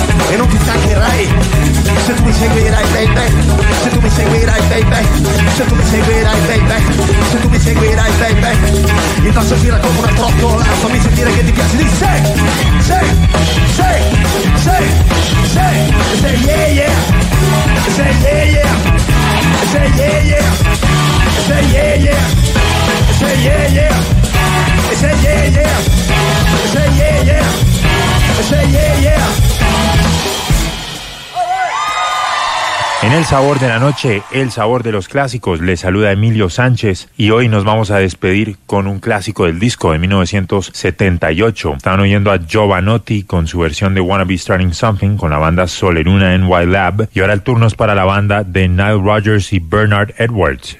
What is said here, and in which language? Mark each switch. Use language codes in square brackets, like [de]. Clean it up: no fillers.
[it] E non ti stancherai. Se tu mi seguirai, baby. Se tu mi seguirai, baby. Se tu mi seguirai, baby. Se tu mi seguirai, baby. Il basso gira come una trottola. Fammi sentire che ti piace di sé. Sì, sì, sì, sì, sì. [en] Sì, yeah, yeah. Sì, yeah, yeah. Say yeah yeah, say yeah yeah, say yeah yeah, say yeah yeah, say yeah yeah, say yeah yeah. [es] En El Sabor de la Noche, El Sabor de los Clásicos, le saluda Emilio Sánchez y hoy nos vamos a despedir con un clásico del disco de 1978. Están oyendo a Jovanotti con su versión de Wanna Be Starting Something con la banda Sole Luna NY Lab y ahora el turno es para la banda de Nile Rodgers y Bernard Edwards.